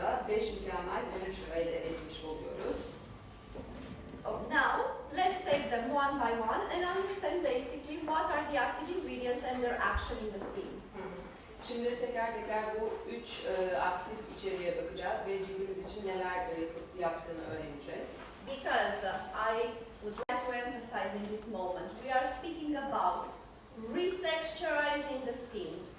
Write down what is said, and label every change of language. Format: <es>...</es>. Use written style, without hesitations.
<tr>5 mükemmel sonuç elde etmiş oluyoruz.</tr> <en>So now, let's take them one by one and understand basically what are the active ingredients and their action in the skin.</en> <tr>Şimdi teker teker bu 3 aktif içeriğe bakacağız ve cildimiz için neler yaptığını öğreneceğiz.</tr> <en>Because I would like to emphasize in this moment, we are speaking about retexturizing the skin.</en>